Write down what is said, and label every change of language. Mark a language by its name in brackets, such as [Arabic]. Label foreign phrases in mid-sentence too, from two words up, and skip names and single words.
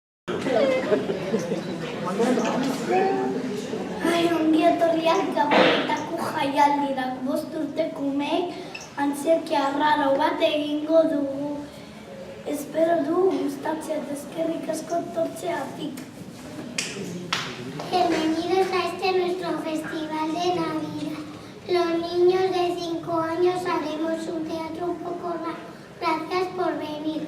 [Basque] Ongi etorriak Gabonetako jaialdirak. 5 urteko umeek antzerki arraro bat egingo dugu. Espero du gustatzea eta eskerrik asko etortzeagatik. [Spanish] Bienvenidos a este nuestro festival de Navidad. Los niños de 5 años haremos un teatro un poco raro. Gracias por venir.